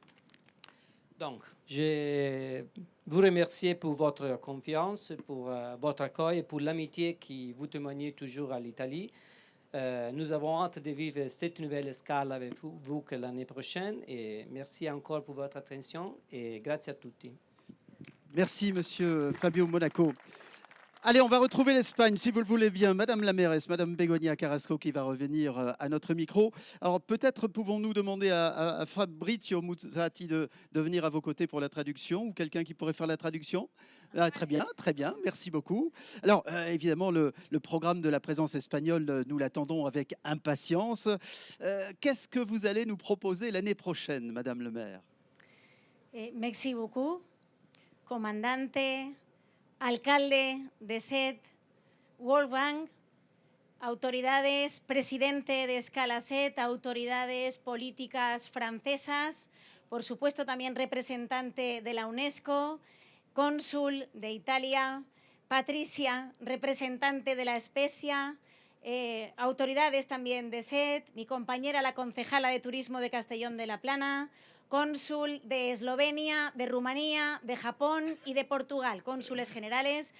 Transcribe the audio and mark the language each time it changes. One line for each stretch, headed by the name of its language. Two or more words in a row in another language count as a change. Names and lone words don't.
French: Donc, je vous remercie pour votre confiance, pour votre accueil et pour l'amitié que vous témoignez toujours à l'Italie. Nous avons hâte de vivre cette nouvelle escale avec vous l'année prochaine. Et merci encore pour votre attention et
Italian: grazie a tutti.
French: Merci, monsieur Fabio Monaco. Allez, on va retrouver l'Espagne, si vous le voulez bien. Madame la mairesse, Madame Begoña Carrasco, qui va revenir à notre micro. Alors, peut-être pouvons-nous demander à Fabrizio Muzzati de venir à vos côtés pour la traduction, ou quelqu'un qui pourrait faire la traduction. Très bien, merci beaucoup. Alors, évidemment, le programme de la présence espagnole, nous l'attendons avec impatience. Qu'est-ce que vous allez nous proposer l'année prochaine, Madame le maire? Merci beaucoup,
Spanish: comandante, alcalde de Sète, Wolfgang, autoridades, presidente de Escala Sète, autoridades políticas francesas, por supuesto también representante de la UNESCO, cónsul de Italia, Patricia, representante de la Spezia, autoridades también de SET, mi compañera la concejala de Turismo de Castellón de la Plana, cónsul de Eslovenia, de Rumanía, de Japón y de Portugal, cónsules generales.